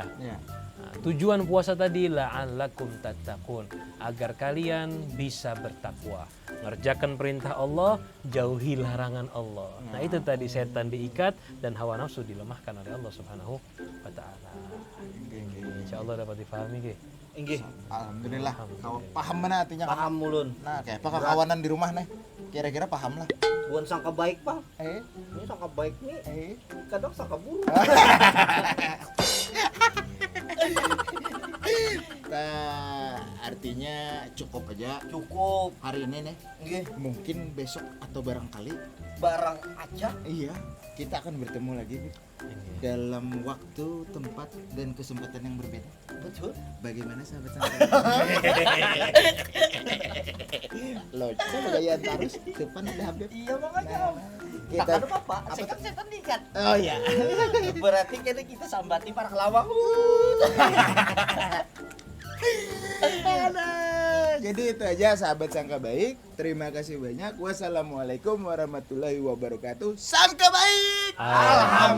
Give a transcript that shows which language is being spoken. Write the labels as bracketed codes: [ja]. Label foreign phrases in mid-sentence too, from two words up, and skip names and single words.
[id] Nah, tujuan puasa tadi [ar] la'allakum tattaqun, [id] agar kalian bisa bertakwa, ngerjakan perintah Allah, jauhi larangan Allah. Nah, itu tadi setan diikat dan hawa nafsu dilemahkan oleh Allah [ar] Subhanahu wa taala. [id] Insyaallah dapat dipahami ge. [bjn] Inggih. [id] Alhamdulillah. Kau paham mana artinya? [bjn] Paham mulun. Nah, kayak apa kawanan di rumah nih? [id] Kira-kira paham lah. Bukan sangka baik, Bang. Eh, Ini sangka baik nih. Kadang sangka buruk. nah, artinya cukup aja Cukup. hari ini nih. Nggih, Mungkin besok atau barangkali barang aja. iya, kita akan bertemu lagi Bib. Dalam waktu, tempat, dan kesempatan yang berbeda. Betul. Bagaimana sahabat santai? Loh, coba gayaan terus depan ada Habib. Iya makanya. Kita Tak ada apa-apa. Setan diikat. oh iya. Berarti kita sambati para kelawang. Jadi itu aja sahabat sangka baik. Terima kasih banyak. [ar] Wassalamualaikum warahmatullahi wabarakatuh. [id] Sangka baik.